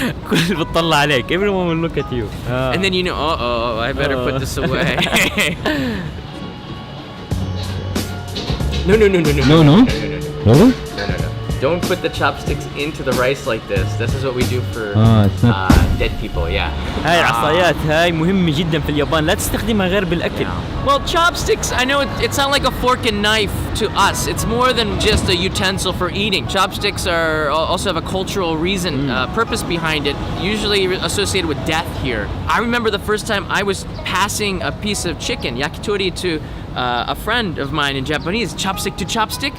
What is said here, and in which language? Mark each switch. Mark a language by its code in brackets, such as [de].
[ar] كل بتطلع عليك. [en] Everyone will look at you. And then I better put this away. No. Really? No. Don't put the chopsticks into the rice like this. This is what we do for it's not... dead people, yeah. [ar] هاي العصايات هاي مهمة جدا في اليابان، لا تستخدمها غير بالأكل. [en] Well, chopsticks, I know it sounds like a fork and knife to us. It's more than just a utensil for eating. Chopsticks also have a cultural reason, purpose behind it, usually associated with death here. I remember the first time I was passing a piece of chicken, yakitori, to a friend of mine in Japanese, chopstick to chopstick.